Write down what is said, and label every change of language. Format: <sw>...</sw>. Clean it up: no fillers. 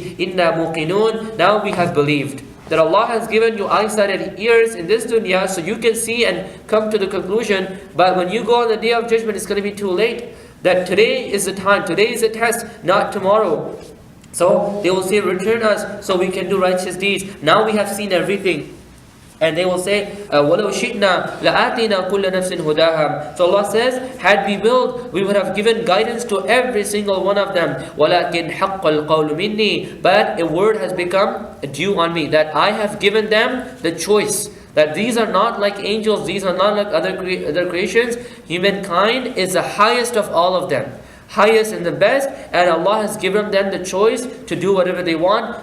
<ar>إِنَّا مُوقِنُونَ,</ar> <en>now we have believed. That Allah has given you eyesight and ears in this dunya so you can see and come to the conclusion, but when you go on the day of judgment, it's going to be too late. That today is the time, today is the test, not tomorrow. So they will say, return us so we can do righteous deeds. Now we have seen everything. And they will say,</en> <ar>وَلَوْ شِئْنَا لَآتِينَا كُلَّ نَفْسٍ هُدَاهَا.</ar> <en>So Allah says, had we willed, we would have given guidance to every single one of them.</en> <ar>وَلَكِنْ حَقَّ الْقَوْلُ مِنِّي,</ar> <en>but a word has become due on me, that I have given them the choice. That these are not like angels, these are not like other creations. Humankind is the highest of all of them, highest and the best, and Allah has given them the choice to do whatever they want.</en>